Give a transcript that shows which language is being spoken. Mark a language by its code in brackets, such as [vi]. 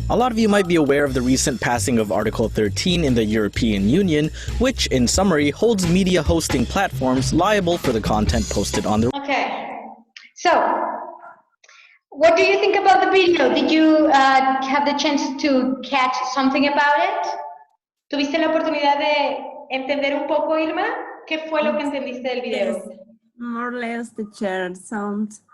[en] A lot of you might be aware of the recent passing of Article 13 in the European Union, which, in summary, holds media hosting platforms liable for the content posted on the... Okay, so What do you think about the video? Did you have the chance to catch something about it? [es] ¿Tuviste la oportunidad de entender un poco, Irma? ¿Qué fue lo que entendiste del video? [en] Yes, more or less the chair sound.